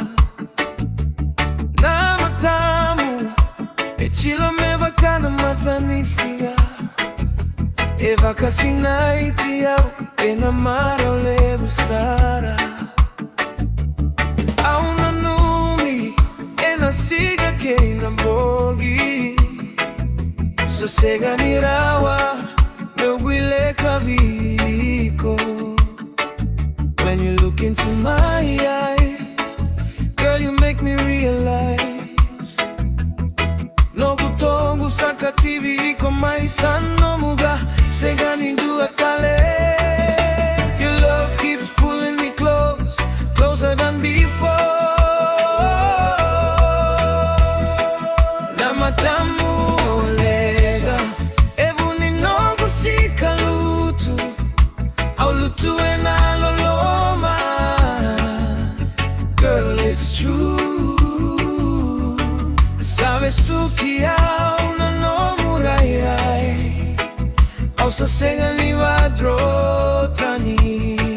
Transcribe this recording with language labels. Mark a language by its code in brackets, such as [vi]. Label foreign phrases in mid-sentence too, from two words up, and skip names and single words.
[fj] na matamu cila vaka na matanisiga vakasinaiti na marau levu sara nanumi na siga na bogi sa sega ni rawa guilecavi. [en] When you look into my eyes, girl, you make me realize [fj] noqu sa kacivi mai nomu sega ni kale. [en] Your love keeps pulling me close, closer than before. [fj] Na Matamu Walega sikalutu lutu na loloma. [en] Girl, it's true. [fj] Sa vesuki na nomu rairai sa sega ni tani.